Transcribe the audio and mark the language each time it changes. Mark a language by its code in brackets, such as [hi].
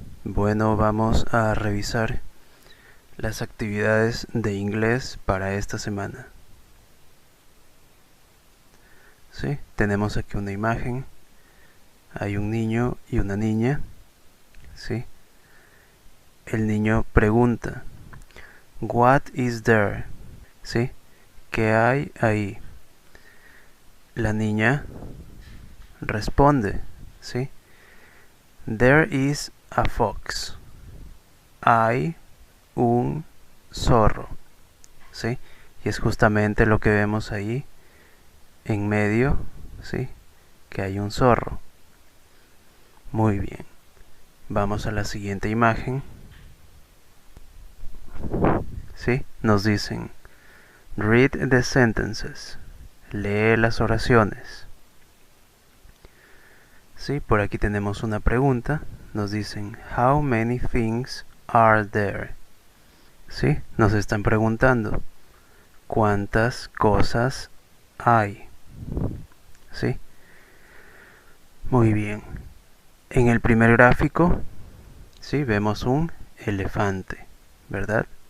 [es] Bueno, vamos a revisar las actividades de inglés para esta semana. ¿Sí? Tenemos aquí una imagen, hay un niño y una niña. ¿Sí? El niño pregunta, [en] "What is there?" [es] ¿Sí? ¿Qué hay ahí? La niña responde, ¿sí? [en] "There is a fox." [es] Hay un zorro, ¿sí? Y es justamente lo que vemos ahí en medio, ¿sí? Que hay un zorro. Muy bien. Vamos a la siguiente imagen. ¿Sí? Nos dicen, [en] "Read the sentences." [es] Lee las oraciones. ¿Sí? Por aquí tenemos una pregunta. [en] Nos dicen, "How many things are there?" [es] ¿Sí? Nos están preguntando, ¿cuántas cosas hay? ¿Sí? Muy bien. En el primer gráfico, ¿sí? Vemos un elefante, ¿verdad?